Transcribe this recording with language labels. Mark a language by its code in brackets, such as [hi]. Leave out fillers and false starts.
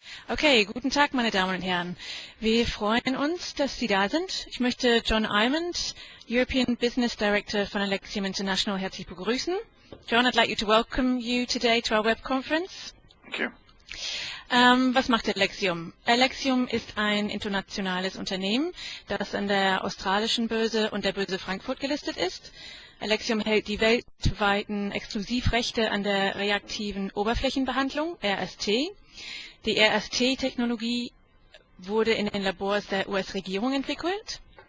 [de] Okay, guten Tag, meine Damen und Herren. Wir freuen uns, dass Sie da sind. Ich möchte John Almond, European Business Director von Alexium International, herzlich begrüßen. [en] John, I'd like you to welcome you today to our web conference. Thank you. [de] Was macht Alexium? Alexium ist ein internationales Unternehmen, das an der australischen Börse und der Börse Frankfurt gelistet ist. Alexium hält die weltweiten Exklusivrechte an der reaktiven Oberflächenbehandlung, RST. Die RST-Technologie wurde in den Labors der US-Regierung entwickelt.